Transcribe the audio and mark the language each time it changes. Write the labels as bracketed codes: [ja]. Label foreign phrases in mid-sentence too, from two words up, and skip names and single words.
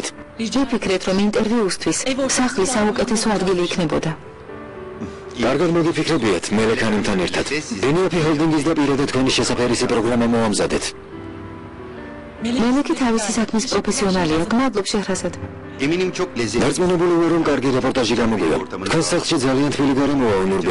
[ka] ვიფიქრეთ რომ ინტერვიუსთვის სახლი საუკეთესო ადგილი იქნებოდა. კარგად მოგიფიქრებიათ მელექანიმთან ერთად. ბენიაფი ჰოლდინგის და პირადად თქვენი შესაფერისი პროგრამა მოამზადეთ. მელექი თავისი საქმის პროფესიონალია. გმადლობ შეჰრაზად. [tr] Eminim çok lezzetli. [ka] დარწმუნებული ვარ რომ კარგი რეპორტაჟი გამოგვია. თქვენ სახლში ძალიან თბილი გარემოა ონორბე.